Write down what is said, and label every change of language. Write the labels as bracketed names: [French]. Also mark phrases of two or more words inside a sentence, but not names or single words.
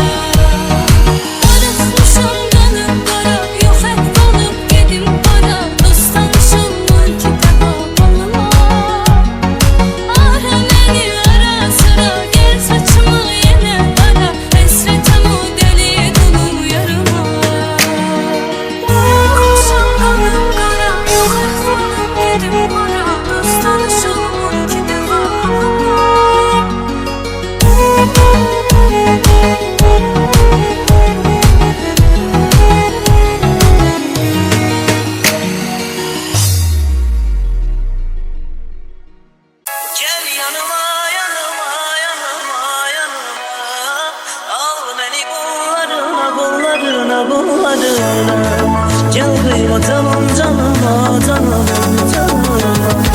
[Azerbaijani] Darıxmışam qanım qara yox həvvalım gedim hara dost tanışılmır ki dəva halıma ara məni arasına gel saçımı yenə dara həsrətəm o dəli dolu yarıma Darıxmışam qanım qara yox həvvalım gedim hara dost tanışılmır ki dəva halıma [Turkish] Gel yanıma yanıma yanıma yanıma Al beni kollarına kollarına kollarına Gel kıyma tamam canıma canıma canıma